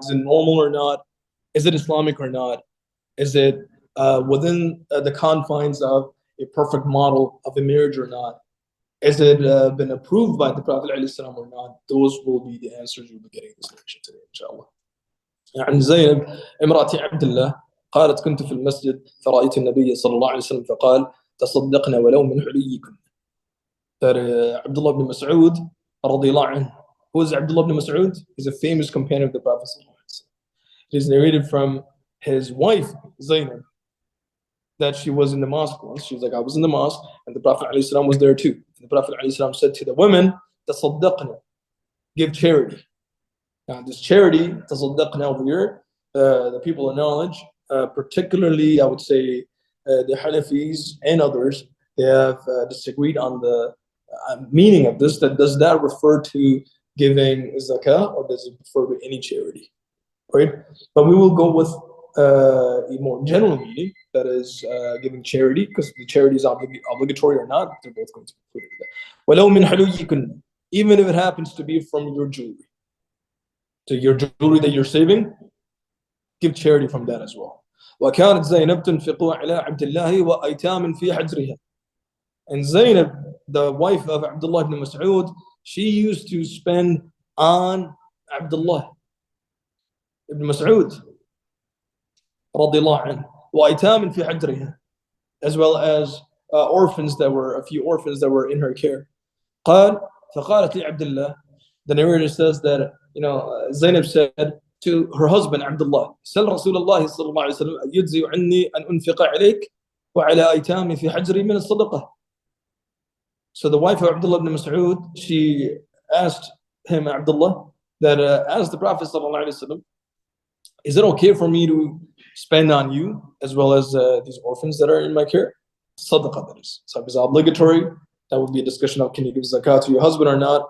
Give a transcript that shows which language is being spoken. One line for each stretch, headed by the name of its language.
English: Is it normal or not? Is it Islamic or not? Is it within the confines of a perfect model of a marriage or not? Has it been approved by the Prophet ﷺ or not? Those will be the answers you'll be getting in this lecture today, inshallah.
Arabic: عن زينب امرأة عبد الله قالت كنت في المسجد فرأيت النبي صلى الله عليه وسلم فقال تصدقنا ولو من حليكم.
English: That Abdullah ibn Mas'ud رضي الله عنه. Who is Abdullah ibn Mas'ud? He's a famous companion of the Prophet صلى الله عليه وسلم. It is narrated from his wife Zainab that she was in the mosque once. She was like, I was in the mosque, and the Prophet ﷺ was there too. And the Prophet ﷺ said to the women, "Tasaddaqna, give charity." Now, this charity, tasaddaqna over here, the people of knowledge, particularly, I would say, the Hanafis and others, they have disagreed on the meaning of this. That does that refer to giving zakah, or does it refer to any charity? Right? But we will go with a more general meaning, that is giving charity, because the charity is obligatory or not, they're both going to be included in that.
Arabic: وَلَوْ مِنْ حَلُيِّكُنَّ.
English: even if it happens to be from your jewelry. So your jewelry that you're saving, give charity from that as well.
Arabic: وكانت زينب تنفق على عبد الله وأيتام في حجرها.
English: And Zainab, the wife of Abdullah ibn Mas'ud, she used to spend on Abdullah ibn Mas'ud
Arabic: رضي الله عنه وأيتام في حجرها,
English: as well as orphans that were, a few orphans that were in her care.
Arabic: قال فقالت لعبد الله,
English: the narrator says that, Zainab said to her husband Abdullah,
Arabic: سل رسول الله صلى الله عليه وسلم يجزي عني أن أنفق عليك وعلى أيتامي في حجري من الصدقة.
English: So the wife of Abdullah ibn Mas'ud, she asked him, Abdullah, that asked the Prophet صلى الله عليه وسلم, is it okay for me to spend on you as well as these orphans that are in my care? Sadaqah, that is. So if it's obligatory, that would be a discussion of can you give zakat to your husband or not.